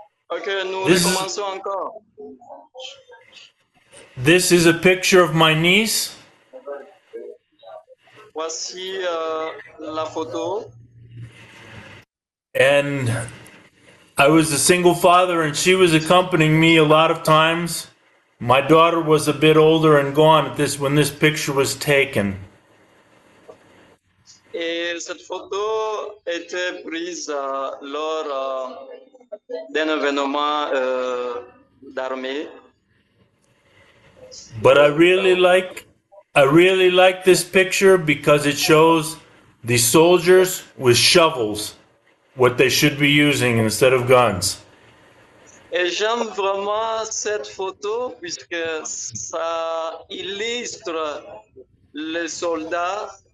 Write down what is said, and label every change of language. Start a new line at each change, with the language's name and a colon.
French: Okay, nous recommençons encore.
English: This is a picture of my niece.
French: Voici la photo.
English: And I was a single father, and she was accompanying me a lot of times. My daughter was a bit older and gone when this picture was taken.
French: Et cette photo était prise lors d'un événement d'armée.
English: But I really like this picture because it shows the soldiers with shovels, what they should be using instead of guns.
French: Et j'aime vraiment cette photo puisque ça illustre les soldats.